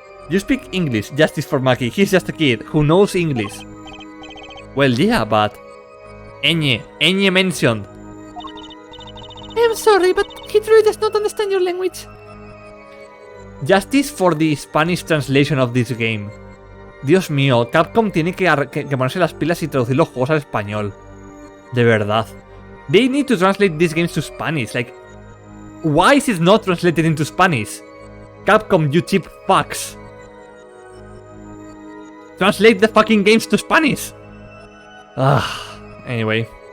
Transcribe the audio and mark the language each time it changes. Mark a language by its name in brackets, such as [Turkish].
[English] You speak English, justice for Maki. He's just a kid who knows English. Well, yeah, but... Enya mentioned. I am sorry, but he truly does not understand your language. Justice for the Spanish translation of this game. [Spanish] Dios mío, Capcom tiene que ponerse las pilas y traducir los juegos al español. De verdad. [English] They need to translate these games to Spanish. Like, why is it not translated into Spanish? Capcom, you cheap fucks. Translate the fucking games to Spanish. Anyway.